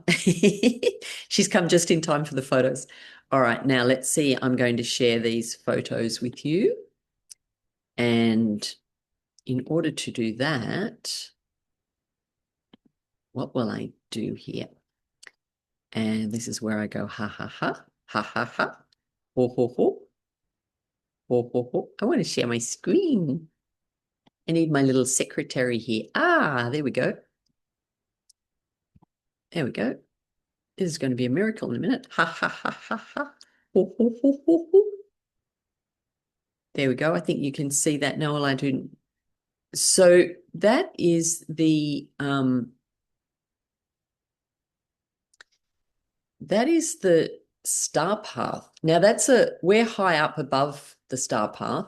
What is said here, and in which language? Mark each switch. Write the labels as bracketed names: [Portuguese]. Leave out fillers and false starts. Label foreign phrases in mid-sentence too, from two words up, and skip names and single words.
[English] She's come just in time for the photos. All right, now let's see. I'm going to share these photos with you. And in order to do that, what will I do here? And this is where I go, ha, ha, ha, ha, ha, ha, ho, ho, ho, ho, ho, ho. I want to share my screen. I need my little secretary here. Ah, there we go. There we go. This is going to be a miracle in a minute. Ha, ha, ha, ha, ha. Ho, ho, ho, ho, ho. There we go. I think you can see that now. I didn't. So that is the star path. Now we're high up above the star path.